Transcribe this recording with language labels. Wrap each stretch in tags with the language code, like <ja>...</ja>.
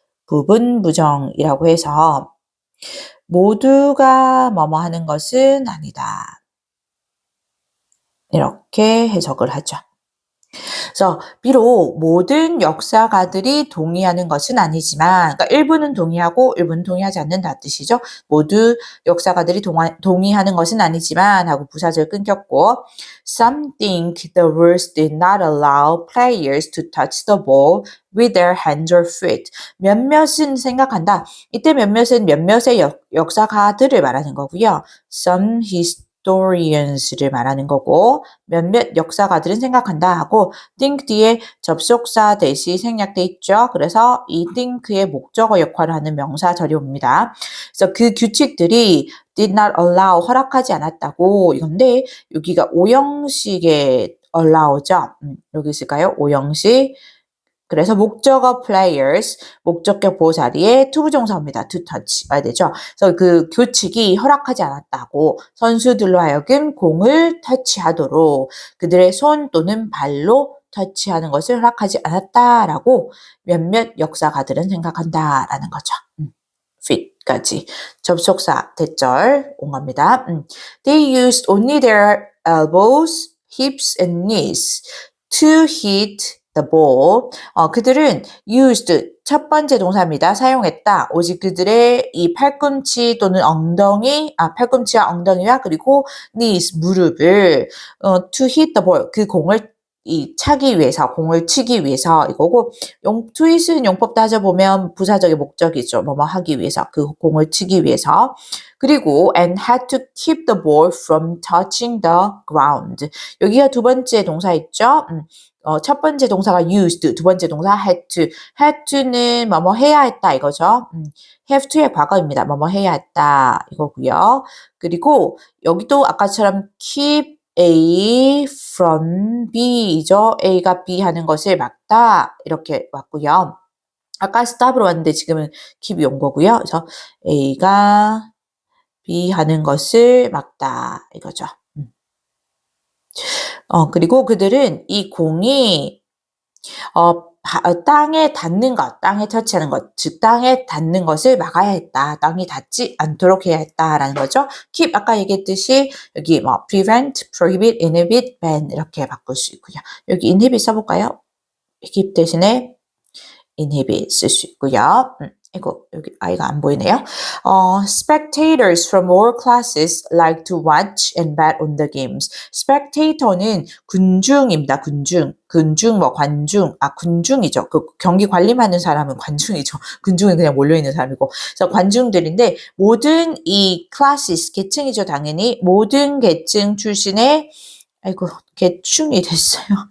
<ko>부분 부정이라고 해서 모두가 뭐뭐 하는 것은 아니다. 이렇게 해석을 하죠. 그래서 비록 모든 역사가들이 동의하는 것은 아니지만 그러니까 일부는 동의하고 일부는 동의하지 않는다 뜻이죠. 모두 역사가들이 동의하는 것은 아니지만 하고 부사절 끊겼고</ko> <en>Some think the rules did not allow players to touch the ball with their hands or feet.</en> <ko>몇몇은 생각한다. 이때 몇몇은 몇몇의 역사가들을 말하는 거고요.</ko> <en>Some historians</en> <ko>를 말하는 거고 몇몇 역사가들은 생각한다 하고 think 뒤에 접속사 대시 생략돼 있죠. 그래서 이 think의 목적어 역할을 하는 명사절이 옵니다. 그래서 그 규칙들이</ko> <en>did not allow</en> <ko>허락하지 않았다고 이건데 여기가 오형식의 allow죠. 여기 있을까요? 오형식. 그래서 목적어 players, 목적격 보호 자리에 투부정사입니다.</ko> <en>to touch</en> <ko>와야 되죠. 그래서 그 규칙이 허락하지 않았다고 선수들로 하여금 공을 터치하도록 그들의 손 또는 발로 터치하는 것을 허락하지 않았다라고 몇몇 역사가들은 생각한다라는 거죠. fit까지 접속사 대절 온 겁니다.</ko> <en>They used only their elbows, hips and knees to hit the ball.</en> <ko>그들은 used 첫 번째 동사입니다. 사용했다. 오직 그들의 이 팔꿈치 또는 엉덩이, 팔꿈치와 엉덩이와 그리고 knees 무릎을</ko> <en>to hit the ball</en> <ko>그 공을 이 차기 위해서, 공을 치기 위해서 이거고, to it은 용법 따져보면 부사적인 목적이죠. 뭐뭐 하기 위해서, 그 공을 치기 위해서.</ko> <en>그리고 and had to keep the ball from touching the ground.</en> <ko>여기가 두 번째 동사 있죠. 첫 번째 동사가 used, 두 번째 동사 had to. had to는 뭐뭐 해야 했다 이거죠. have to의 과거입니다. 뭐뭐 해야 했다 이거고요. 그리고 여기도 아까처럼 keep A from B이죠. A가 B 하는 것을 막다 이렇게 왔고요. 아까 stop으로 왔는데 지금은 keep이 온 거고요. 그래서 A가 B 하는 것을 막다 이거죠. 그리고 그들은 이 공이 땅에 닿는 것, 땅에 터치하는 것, 즉 땅에 닿는 것을 막아야 했다. 땅이 닿지 않도록 해야 했다라는 거죠. keep 아까 얘기했듯이 여기 뭐 prevent, prohibit, inhibit, ban 이렇게 바꿀 수 있고요. 여기 inhibit 써볼까요? keep 대신에 inhibit 쓸 수 있고요. 이거 여기 아이가 안 보이네요.</ko> <en>Spectators from all classes like to watch and bet on the games.</en> <ko>Spectator는 군중입니다. 군중 뭐 관중, 군중이죠. 그 경기 관림하는 사람은 관중이죠. 군중은 그냥 몰려있는 사람이고. 그래서 관중들인데 모든 이 classes 계층이죠. 당연히 모든 계층 출신의 계충이 됐어요.</ko>